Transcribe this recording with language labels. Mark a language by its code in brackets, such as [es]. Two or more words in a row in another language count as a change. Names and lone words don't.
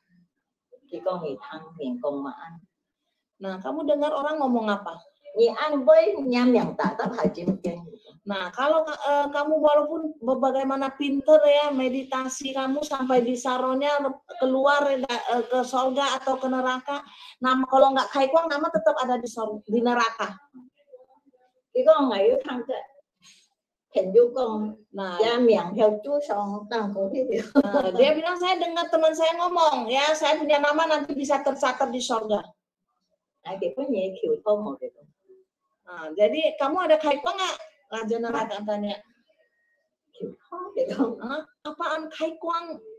[id] Nah, kamu dengar orang ngomong apa? Nah, kalau kamu walaupun bagaimana pinter ya meditasi kamu sampai bisa rohnya keluar ke surga atau ke neraka, nama kalau nggak [vi] khai quang [id] nama tetap ada di neraka. Nah, dia bilang saya dengar teman saya ngomong ya, saya punya nama nanti bisa tercatat di surga. Nah, jadi kamu ada [vi] khai quang [id] nggak? Raja Neraka tanya. Apaan [vi] khai quang?